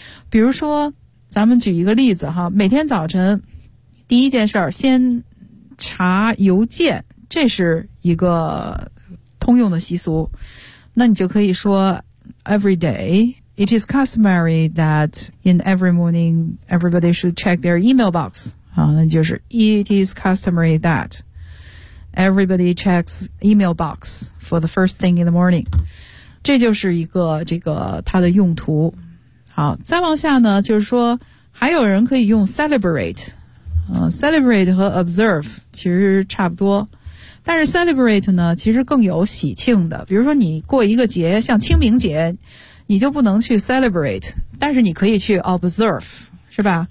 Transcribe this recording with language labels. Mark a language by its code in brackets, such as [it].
[zh] 比如说咱们举一个例子哈，每天早晨第一件事儿先查邮件，这是一个通用的习俗。那你就可以说 [en] every day, it is customary that in every morning, everybody should check their email box. [zh] 啊，那就是 [en] it is customary that. Everybody checks email box for the first thing in the morning. [zh] 这就是一个这个它的用途。好，再往下呢，就是说还有人可以用 celebrate, celebrate 和 observe 其实差不多，但是 celebrate 呢其实更有喜庆的，比如说你过一个节像清明节你就不能去 celebrate， 但是你可以去 observe， 是吧？